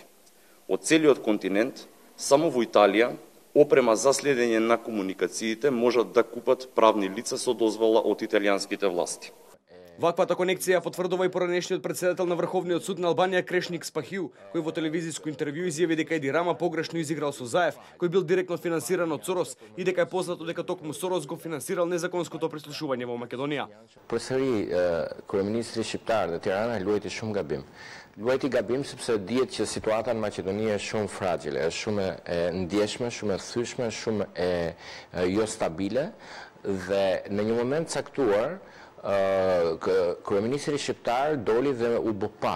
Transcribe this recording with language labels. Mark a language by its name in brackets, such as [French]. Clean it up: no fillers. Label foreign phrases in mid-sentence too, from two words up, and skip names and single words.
[Macedonian] Од целиот континент, само во Италија, опрема за следење на комуникациите можат да купат правни лица со дозвола од италијанските власти. Ваквата конекција потврдува и поранешниот председател на Врховниот суд на Албанија Крешник Спахиу, кој во телевизиско интервју изјави дека Еди Рама погрешно изиграл со Заев, кој бил директно финансиран од Сорос и дека е познато дека токму Сорос го финансирал незаконското прислушување во Македонија. [Albanian] Përsëri, kryeministri shqiptar dhe Tirana luajti shumë gabim. Luajti gabim sepse dihet që situata në Maqedoni është shumë fragjile, është shumë e ndjeshme, shumë e thyeshme, shumë e jo stabile dhe në një moment caktuar kryeministri shqiptar doli dhe u bë